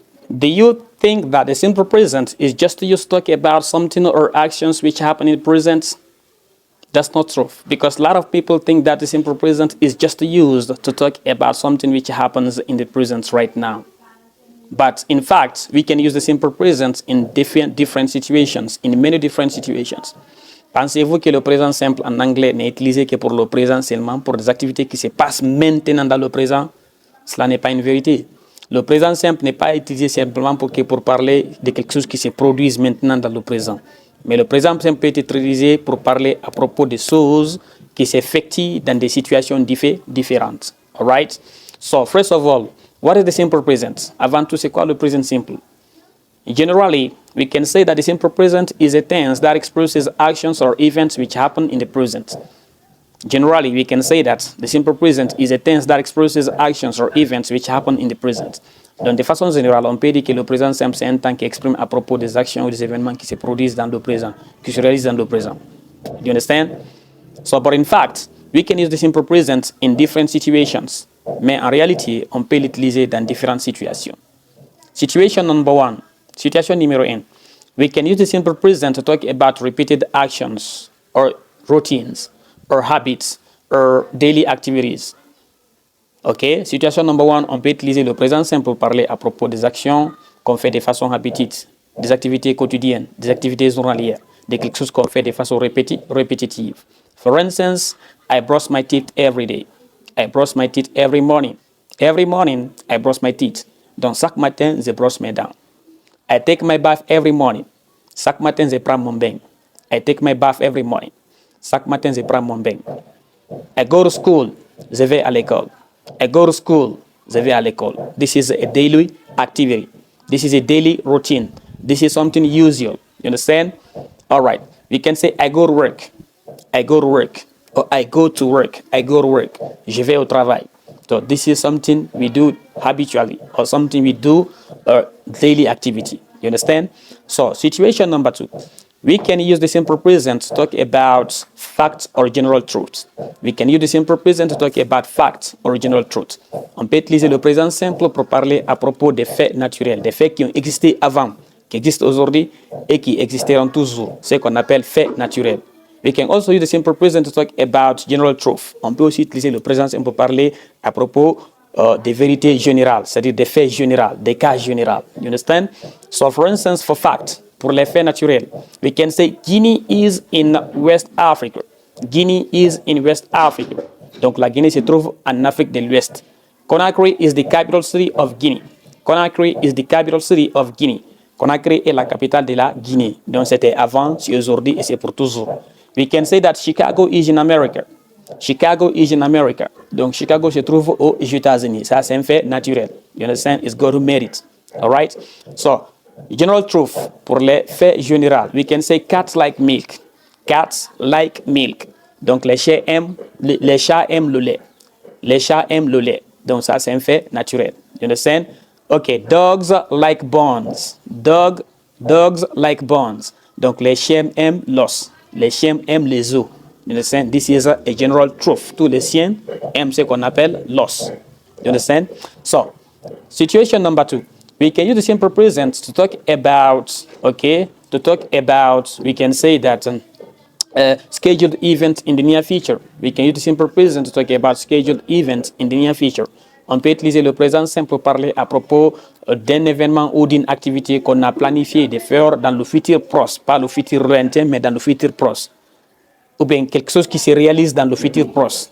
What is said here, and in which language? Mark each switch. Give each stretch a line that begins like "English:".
English: Do you think that the simple present is just used to talk about something or actions which happen in the present? That's not true, because a lot of people think that the simple present is just used to talk about something which happens in the present right now. But in fact, we can use the simple present in different situations, in many different situations.
French: Pensez-vous que le présent simple en anglais n'est utilisé que pour le présent seulement, pour des activités qui se passent maintenant dans le présent? Cela n'est pas une vérité. Le présent simple n'est pas utilisé simplement pour parler de quelque chose qui se produit maintenant dans le présent. Mais le présent simple peut être utilisé pour parler à propos des choses qui s'effectuent dans des situations différentes.
English: All right? So, first of all, what is the simple present?
French: Avant tout, c'est quoi le present simple?
English: Generally, we can say that the simple present is a tense that expresses actions or events which happen in the present. Generally, we can say that the simple present is a tense that expresses actions or events which happen in the present.
French: Donc, de façon générale, on peut dire que le présent simple, c'est un temps qui exprime à propos des actions ou des événements qui se produisent dans le présent, qui se réalisent dans le présent.
English: Do you understand? So, but in fact, we can use the simple present in different situations.
French: Mais en réalité, on peut l'utiliser dans différentes situations.
English: Situation number one.
French: Situation numéro 1.
English: We can use the simple present to talk about repeated actions or routines or habits or daily activities. OK?
French: Situation number 1, on peut utiliser le présent simple pour parler à propos des actions qu'on fait de façon répétitive, des activités quotidiennes, des activités journalières, de quelque chose qu'on fait de façon répétitive.
English: For instance, I brush my teeth every day. I brush my teeth every morning. Every morning, I brush my teeth.
French: Donc, chaque matin, je brosse mes dents.
English: I take my bath every morning.
French: Chaque matin, je prends mon bain.
English: I take my bath every morning.
French: Chaque matin, je prends mon bain.
English: I go to school.
French: Je vais à l'école.
English: I go to school. Je vais à l'école. This is a daily activity. This is a daily routine. This is something usual. You understand? All right. We can say I go to work. I go to work. Or I go to work. I go to work.
French: Je vais au travail.
English: So this is something we do habitually or something we do daily activity. You understand? So situation number 2. We can use the simple present to talk about facts or general truths. We can use the simple present to talk about facts or general truths.
French: On peut utiliser le présent simple pour parler à propos des faits naturels, des faits qui ont existé avant, qui existent aujourd'hui et qui existeront toujours. Ce qu'on appelle faits naturels.
English: We can also use the simple present to talk about general truth.
French: On peut aussi utiliser le présent simple pour parler à propos des vérités générales, c'est-à-dire des faits généraux, des cas généraux.
English: You understand? So, for instance, for fact,
French: pour les faits naturels,
English: we can say Guinea is in West Africa. Guinea is in West Africa.
French: Donc, la Guinée se trouve en Afrique de l'Ouest.
English: Conakry is the capital city of Guinea. Conakry is the capital city of Guinea.
French: Conakry est la capitale de la Guinée. Donc, c'était avant, c'est aujourd'hui et c'est pour toujours.
English: We can say that Chicago is in America. Chicago is in America.
French: Donc, Chicago se trouve aux États-Unis. Ça, c'est un fait naturel.
English: You understand? It's God who made it. All right? So, general truth,
French: pour les faits généraux,
English: we can say cats like milk. Cats like milk.
French: Donc, les chats aiment le lait. Les chats aiment le lait. Donc, ça, c'est un fait naturel.
English: You understand? Okay, dogs like bones. Dogs like bones.
French: Donc, les chiens aiment l'os. Les chiens aiment les os.
English: You understand? This is a general truth.
French: Tous les chiens aiment ce qu'on appelle l'os.
English: You understand? So, situation number 2. We can use the simple present to talk about, we can say that scheduled event in the near future. We can use the simple present to talk about scheduled event in the near future.
French: On peut utiliser le présent simple pour parler à propos d'un événement ou d'une activité qu'on a planifié de faire dans le futur proche, pas le futur lointain, mais dans le futur proche. Ou bien quelque chose qui se réalise dans le futur proche.